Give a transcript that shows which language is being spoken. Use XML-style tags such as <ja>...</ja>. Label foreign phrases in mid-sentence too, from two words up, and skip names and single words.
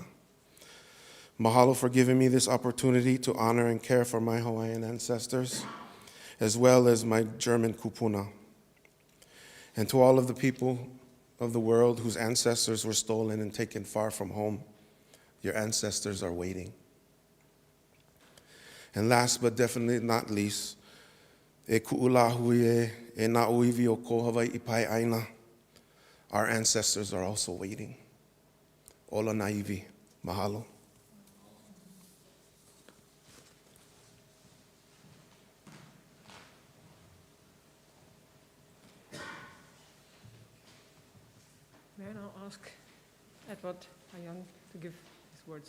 <en>Mahalo for giving me this opportunity to honor and care for my Hawaiian ancestors, as well as my German kupuna. And to all of the people of the world whose ancestors were stolen and taken far from home, your ancestors are waiting. And last but definitely not least,</en> <haw>e ku'ulahui e na uivi o ko Hawaiʻi pai aina,</haw> <en>our ancestors are also waiting.</en> <haw>Ola naivi, mahalo.</haw> <en>May I now ask Edward Ayang to give his words?</en>